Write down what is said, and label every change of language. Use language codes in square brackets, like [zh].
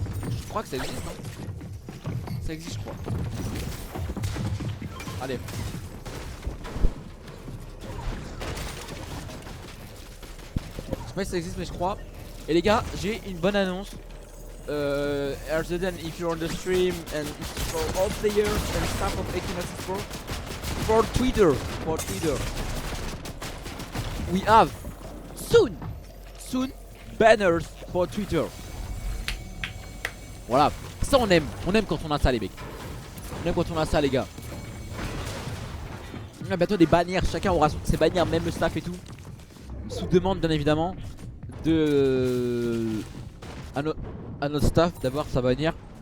[fr] Je crois que ça existe, non? Ça existe, je crois. Allez. Je sais pas si ça existe mais je crois. Et les gars, j'ai une bonne annonce. [en] RZN, if you're on the stream and for all players and staff of 18 for Twitter, we have soon banners for Twitter. [fr] Voilà, ça on aime quand on a ça les mecs. On aime quand on a ça les gars. On a bientôt des bannières, chacun aura ses bannières, même le staff et tout. sous demande bien évidemment de à notre staff d'avoir sa bannière.